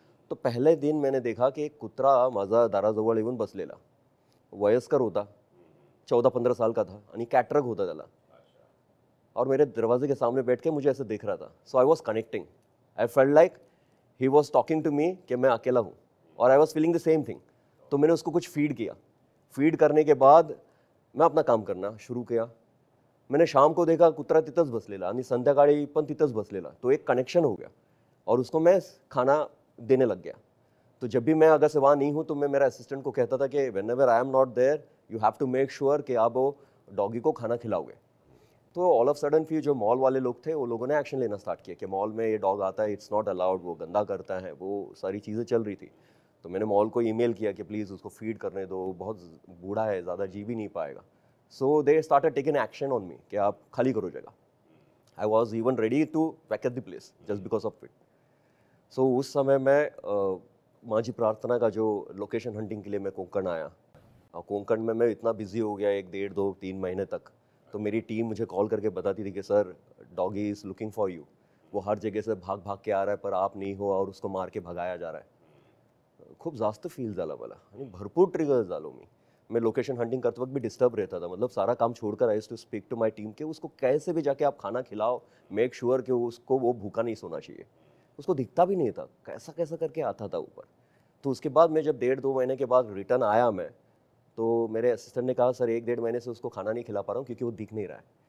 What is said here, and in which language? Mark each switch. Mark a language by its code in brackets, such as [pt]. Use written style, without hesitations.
[hi] तो पहले दिन मैंने देखा कि [mr] एक कुत्रा माझा दाराजवळ येऊन बसलेला, वयस्कर होता, [hi] 14-15 साल का था, [mr] आणि कॅटरक होता त्याला, [hi] और मेरे दरवाजे के सामने बैठ के मुझे ऐसे देख रहा था. [en] So I was connecting. I felt like he was talking to me [hi] कि मैं अकेला हूँ, [en] और I was feeling the same thing. [hi] तो मैंने उसको कुछ फीड किया. फीड करने के बाद मैं अपना काम करना शुरू किया. मैंने शाम को देखा [mr] कुत्रा तिथंच बसलेला आणि संध्याकाळी पण तिथंच बसलेला. [hi] तो एक कनेक्शन हो गया और उसको मैं खाना देने लग गया. तो जब भी मैं अगर से वहाँ नहीं हूँ तो मैं मेरा असिस्टेंट को कहता था कि [en] whenever I am not there you have to make sure [hi] कि आप वो डॉगी को खाना खिलाओगे. तो ऑल ऑफ सडन फिर जो मॉल वाले लोग थे वो लोगों ने एक्शन लेना स्टार्ट किया कि मॉल में ये डॉग आता है, [en] it's not allowed, [hi] वो गंदा करता है, वो सारी चीज़ें चल रही थी. तो मैंने मॉल को ईमेल किया कि प्लीज़ उसको फीड करने दो, बहुत बूढ़ा है, ज़्यादा जी भी नहीं पाएगा. [en] so they started taking action on me [hi] कि आप खाली करो जगह. [en] I was even ready to vacate the place just because of it. [hi] सो उस समय मैं माझी प्रार्थना का जो लोकेशन हंटिंग के लिए मैं कोंकण आया. और कोंकण में मैं इतना बिजी हो गया 1 डेढ़ 2 3 महीने तक. तो मेरी टीम मुझे कॉल करके बताती थी कि sir [en] doggy is looking for you, [hi] वो हर जगह से भाग भाग के आ रहा है पर आप नहीं हो और उसको मार के भगाया जा रहा है. [mr] खूप जास्त फील झाला मला आणि भरपूर ट्रिगर झालो मी. [hi] मैं लोकेशन हंटिंग करते वक्त भी डिस्टर्ब रहता था. मतलब सारा काम छोड़कर [en] I to speak to my team [hi] कि उसको कैसे भी जाके आप खाना खिलाओ, मेक श्योर कि उसको वो भूखा नहीं सोना चाहिए. उसको दिखता भी नहीं था, कैसा कैसा करके आता था ऊपर. तो उसके बाद मैं जब 1.5-2 महीने के बाद रिटर्न आया मैं, तो मेरे असिस्टेंट ने कहा सर 1-1.5 महीने से उसको खाना नहीं खिला पा रहा हूँ क्योंकि वो दिख नहीं रहा है.